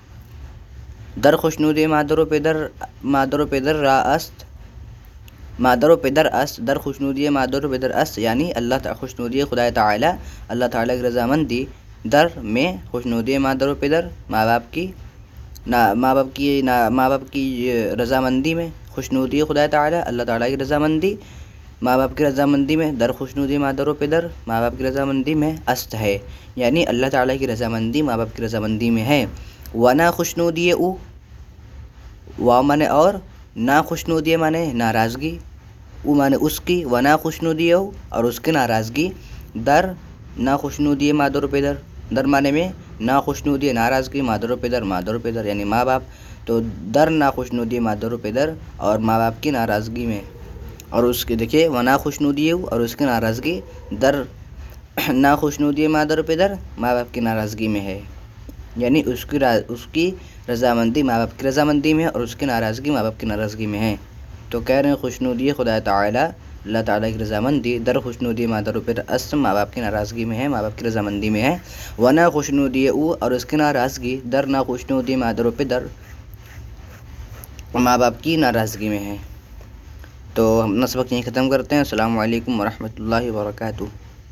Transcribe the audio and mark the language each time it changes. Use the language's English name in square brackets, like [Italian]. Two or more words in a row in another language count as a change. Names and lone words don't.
[Persian] در خوشنودی مادر و پدر را است. مادر و پدر است. در خوشنودی مادر و پدر است یعنی خوشنودی خدا تعالی [Urdu] اللہ تعالی کی رضامندی [Persian] در میں خوشنودی مادر و پدر [Urdu] ماں باپ کی رضامندی میں. [Persian] خوشنودی خدا تعالی [Urdu] اللہ تعالی کی رضامندی ماں باپ کی رضامندی میں. [Persian] در خوشنودی مادر و پدر [Urdu] ماں باپ کی رضامندی میں است ہے، یعنی اللہ تعالی کی رضامندی ماں باپ کی رضامندی میں ہے. [Persian] ونا خوشنودی او. [Urdu] وا مانے اور، [Persian] نا خوشنودی [Urdu] مانے ناراضگی، او مانے اس کی. [Persian] ونا خوشنودی او [Urdu] اور اس کی ناراضگی. [Persian] در نا خوشنودی مادر و پدر. در [Urdu] مانے میں [Persian] نا خوشنودی ناراضگی، مادر و پدر [Urdu] یعنی ماں باپ. تو [Persian] در نا خوشنودی مادر و پدر [Urdu] اور ماں باپ کی ناراضگی میں. اور اس کے دیکھیے [Persian] ونا خوشنودی او [Urdu] اور اس کی ناراضگی [Persian] در نا خوشنودی مادر و پدر [Urdu] ماں باپ کی ناراضگی میں ہے، یعنی اس کی رضامندی ماں باپ کی رضامندی میں اور اس کی ناراضگی ماں باپ کی ناراضگی میں ہے. تو کہہ رہے ہیں [Persian] خوشنودی خدا تعالی [Urdu] اللہ تعالیٰ کی رضامندی [Persian] در خوشنودی مادر و پدر است [Urdu] ماں باپ کی ناراضگی میں ہے، ماں باپ کی رضامندی میں ہے. [Persian] ونا خوشنودی او [Urdu] اور اس کی ناراضگی [Persian] در نا خوشنودی مادر و پدر [Urdu] ماں باپ کی ناراضگی میں ہے. تو ہم اپنا سبق یہیں ختم کرتے ہیں. [Arabic] السلام علیکم ورحمۃ اللہ وبرکاتہ.